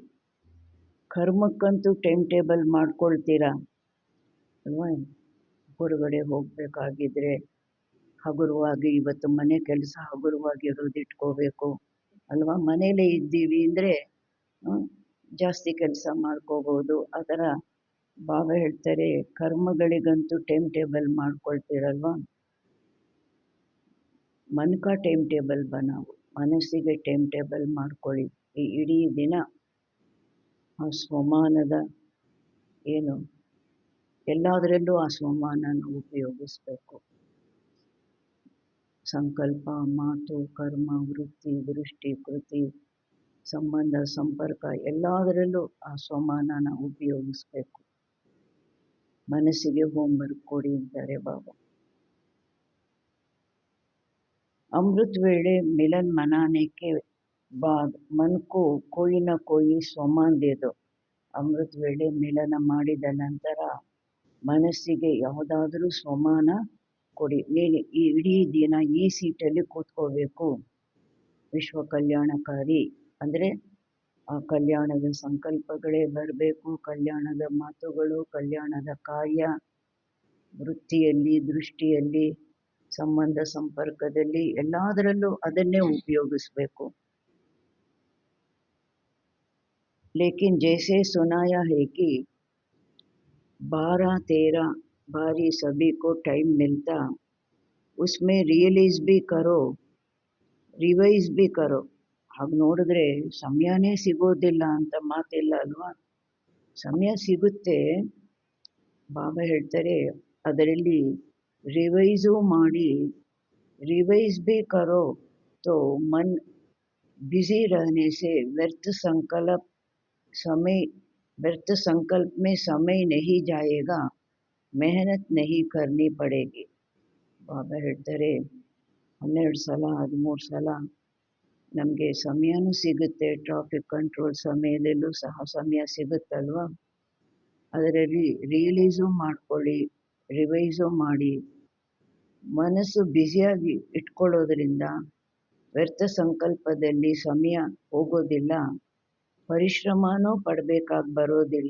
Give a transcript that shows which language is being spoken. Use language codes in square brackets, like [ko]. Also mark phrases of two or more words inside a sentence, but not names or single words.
[kn] ಕರ್ಮಕ್ಕಂತೂ ಟೈಮ್ ಟೇಬಲ್ ಮಾಡ್ಕೊಳ್ತೀರಾ ಅಲ್ವಾ, ಹೊರಗಡೆ ಹೋಗಬೇಕಾಗಿದ್ರೆ ಹಗುರವಾಗಿ, ಇವತ್ತು ಮನೆ ಕೆಲಸ ಹಗುರವಾಗಿರೋದಿಟ್ಕೋಬೇಕು ಅಲ್ವಾ. ಮನೇಲೇ ಇದ್ದೀವಿ ಅಂದರೆ ಜಾಸ್ತಿ ಕೆಲಸ ಮಾಡ್ಕೋಬೋದು. ಆ ಥರ ಬಾಬಾ ಹೇಳ್ತಾರೆ, ಕರ್ಮಗಳಿಗಂತೂ ಟೈಮ್ ಟೇಬಲ್ ಮಾಡ್ಕೊಳ್ತೀರಲ್ವ, [hi] मन का टाइम टेबल बनाओ, [kn] ಮನಸ್ಸಿಗೆ ಟೈಮ್ ಟೇಬಲ್ ಮಾಡ್ಕೊಳ್ಳಿ. ಈ ಇಡೀ ದಿನ ಆ ಸ್ವಮಾನದ ಏನು ಎಲ್ಲದರಲ್ಲೂ ಆ ಸ್ವಮಾನನ ಉಪಯೋಗಿಸ್ಬೇಕು. ಸಂಕಲ್ಪ, ಮಾತು, ಕರ್ಮ, ವೃತ್ತಿ, ದೃಷ್ಟಿ, ಕೃತಿ, ಸಂಬಂಧ, ಸಂಪರ್ಕ ಎಲ್ಲದರಲ್ಲೂ ಆ ಸ್ವಮಾನನ ಉಪಯೋಗಿಸ್ಬೇಕು. ಮನಸ್ಸಿಗೆ ಹೋಮ್ವರ್ಕ್ ಕೊಡಿ ಅಂತಾರೆ ಬಾಬಾ. [hi] अमृत वेले मिलन मनाने के बाद मन को कोई न कोई ಸ್ವಮಾನ दे दो. [kn] ಅಮೃತ ವೇಳೆ ಮಿಲನ ಮಾಡಿದ ನಂತರ ಮನಸ್ಸಿಗೆ ಯಾವುದಾದ್ರೂ ಸ್ವಮಾನ ಕೊಡಿ. ನೀನು ಈ ಇಡೀ ದಿನ ಈ ಸೀಟಲ್ಲಿ ಕೂತ್ಕೋಬೇಕು. ವಿಶ್ವ ಕಲ್ಯಾಣಕಾರಿ ಅಂದರೆ ಆ ಕಲ್ಯಾಣದ ಸಂಕಲ್ಪಗಳೇ ಬರಬೇಕು, ಕಲ್ಯಾಣದ ಮಾತುಗಳು, ಕಲ್ಯಾಣದ ಕಾರ್ಯ, ವೃತ್ತಿಯಲ್ಲಿ, ದೃಷ್ಟಿಯಲ್ಲಿ, ಸಂಬಂಧ ಸಂಪರ್ಕದಲ್ಲಿ ಎಲ್ಲದರಲ್ಲೂ ಅದನ್ನೇ ಉಪಯೋಗಿಸ್ಬೇಕು. [hi] लेकिन जैसे सुनाया है कि 12-13 बारी सभी को टाइम मिलता, उसमें रियलाइज भी करो, ರಿವೈಸ್ भी करो. [kn] ಹಾಗೆ ನೋಡಿದ್ರೆ ಸಮಯನೇ ಸಿಗೋದಿಲ್ಲ ಅಂತ ಮಾತಿಲ್ಲ ಅಲ್ವಾ. ಸಮಯ ಸಿಗುತ್ತೆ, ಬಾಬಾ ಹೇಳ್ತಾರೆ ಅದರಲ್ಲಿ ರಿವೈಸು ಮಾಡಿ, [hi] रिवाइज भी करो तो मन बिजी रहने से व्यर्थ संकल्प में समय नहीं जाएगा, मेहनत नहीं करनी पड़ेगी. [kn] ಬಾಬಾ ಹೇಳ್ತಾರೆ 12 ಸಲ 13 ಸಲ ನಮಗೆ ಸಮಯನೂ ಸಿಗುತ್ತೆ, [en] traffic control [kn] ಸಮಯದಲ್ಲೂ ಸಹ ಸಮಯ ಸಿಗುತ್ತಲ್ವ. ಅದರಲ್ಲಿ ರಿಯಲೈಸು ಮಾಡ್ಕೊಳ್ಳಿ, ರಿವೈಸು ಮಾಡಿ. ಮನಸ್ಸು ಬ್ಯುಸಿಯಾಗಿ ಇಟ್ಕೊಳ್ಳೋದ್ರಿಂದ ವ್ಯರ್ಥ ಸಂಕಲ್ಪದಲ್ಲಿ ಸಮಯ ಹೋಗೋದಿಲ್ಲ, ಪರಿಶ್ರಮನೂ ಪಡಬೇಕಾಗಿ ಬರೋದಿಲ್ಲ.